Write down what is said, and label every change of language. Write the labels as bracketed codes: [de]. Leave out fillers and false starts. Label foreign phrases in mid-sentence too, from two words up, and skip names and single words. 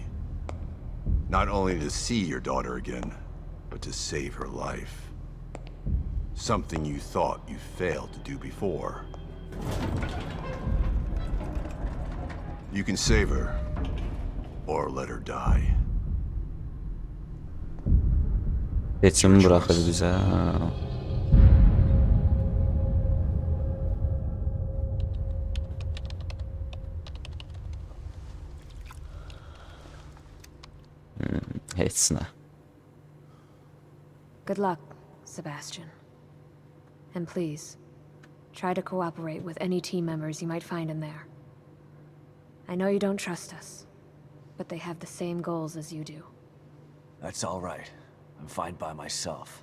[en] Not only to see your daughter again, but to save her life. Something you thought you failed to do before. You can save her, or let her die. [az] Seçimi bırakır bizə. Heç nə. [en] Good luck, Sebastian. And please, try to cooperate with any team members you might find in there. I know you don't trust us, but they have the same goals as you do. That's all right. I'm fine by myself.